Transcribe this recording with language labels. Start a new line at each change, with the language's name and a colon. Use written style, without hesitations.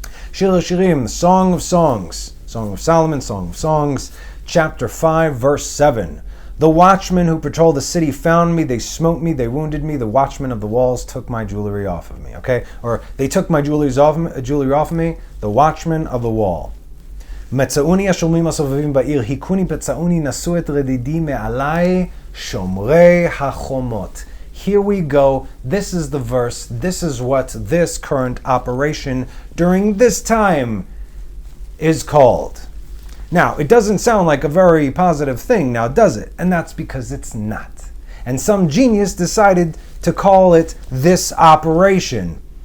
English: Shir HaShirim, the Song of Songs, Song of Solomon, Song of Songs, chapter 5, verse 7. The watchmen who patrol the city found me, they smote me, they wounded me, the watchmen of the walls took my jewelry off of me, okay? Or they took my jewelry off of me, the watchmen of the wall.
Hebrew: מצאוני השומרים הסובבים בעיר, היכוני פצעוני, נשאו את רדידי מעלי, שומרי החומות.
English: Here we go. This is the verse. This is what this current operation during this time is called. Now, it doesn't sound like a very positive thing now, does it? And that's because it's not. And some genius decided to call it this operation.